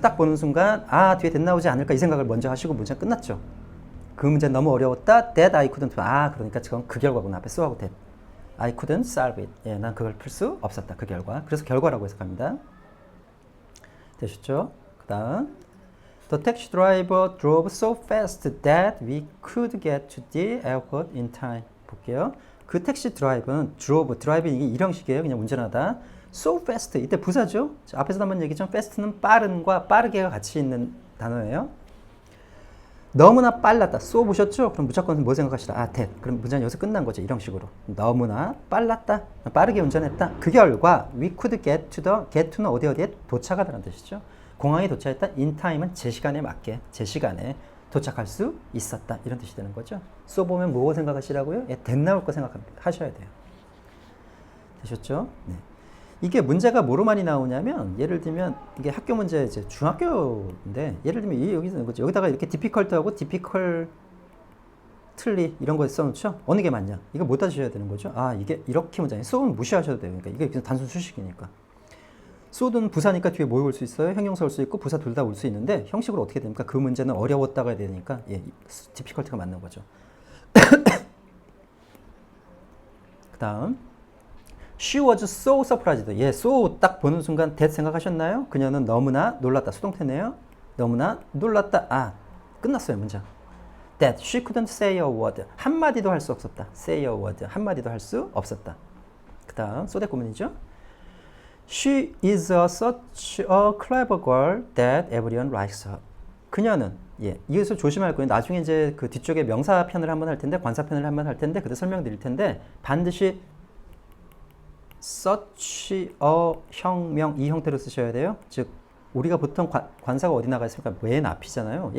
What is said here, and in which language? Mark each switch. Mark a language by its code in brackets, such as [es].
[ko] 딱 보는 순간 뒤에 that 나오지 않을까? 이 생각을 먼저 하시고 문장 끝났죠. 그 문제는 너무 어려웠다. [en] That I couldn't. [ko] 그러니까 그건 그 결과구나. 앞에 so하고 that. [en] I couldn't solve it. [ko] 예, 난 그걸 풀 수 없었다. 그 결과. 그래서 결과라고 해석합니다. 되셨죠? [en] 그 다음 The taxi driver drove so fast that we could get to the airport in time. [ko] 볼게요. 그 택시 드라이버는 드라이브 이게 일형식이에요. 그냥 운전하다. So fast. 이때 부사죠. 앞에서도 한번 얘기했지만 fast는 빠른과 빠르게가 같이 있는 단어예요. 너무나 빨랐다. so 보셨죠? 그럼 무조건 뭐 생각하시라? [en] that. [ko] 그럼 문장이 여기서 끝난 거죠. 이런 식으로. 너무나 빨랐다. 빠르게 운전했다. 그 결과 [en] we could get to [ko] 는 어디에 도착하다는 뜻이죠. 공항에 도착했다. in time은 제 시간에 맞게 제 시간에 도착할 수 있었다. 이런 뜻이 되는 거죠. so 보면 뭐 생각하시라고요? that 나올 거 생각하셔야 돼요. 되셨죠? 네. 이게 문제가 뭐로 많이 나오냐면 예를 들면 이게 학교 문제 이제 중학교인데 예를 들면 여기서 거죠. 여기다가 이렇게 difficult하고 difficultly 이런 거 써놓죠. 어느 게 맞냐? 이거 못 따지셔야 되는 거죠. 이게 이렇게 문장이 so는 무시하셔도 돼요. 그러니까 이게 그냥 단순 수식이니까. so는 부사니까 뒤에 뭐 올 수 있어요? 형용사 올 수 있고 부사 둘 다 올 수 있는데 형식으로 어떻게 됩니까? 그 문제는 어려웠다가 해야 되니까 difficulty가 맞는 거죠. [en] 그 다음 She was so surprised. [ko] so 딱 보는 순간 that 생각하셨나요? 그녀는 너무나 놀랐다. 수동태네요. 너무나 놀랐다. 끝났어요, 문장. [en] That she couldn't say a word. [ko] 한마디도 할 수 없었다. [en] Say a word. [ko] 한마디도 할 수 없었다. 그 다음, so that 구문이죠. [en] She is such a clever girl that everyone likes her. [ko] 그녀는, 이것을 조심할 거예요. 나중에 이제 그 뒤쪽에 명사편을 한번 할 텐데, 관사편을 한번 할 텐데, 그때 설명드릴 텐데, 반드시 such a 형명 이 형태로 쓰셔야 돼요. 즉 우리가 보통 관사가 어디 나가 있습니까? 맨 앞이잖아요.